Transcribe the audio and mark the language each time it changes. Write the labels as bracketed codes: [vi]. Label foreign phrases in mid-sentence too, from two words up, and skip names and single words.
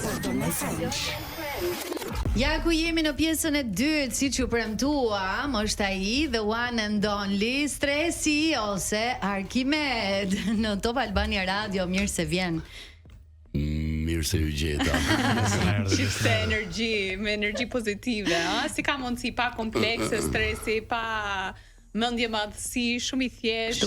[sq] Albania FM. Ja ku jemi në pjesën e dytë, siç u premtuam, është ai [en] the one and only [sq] Stresi ose Arkimed në Top Albania Radio. Mirë se vjen. Mirë se ju gjeta. Çifte energji, me energji pozitive, a? Si ka mundësi pa komplekse, stresi, pa mendje madhësi, shumë i thjeshtë.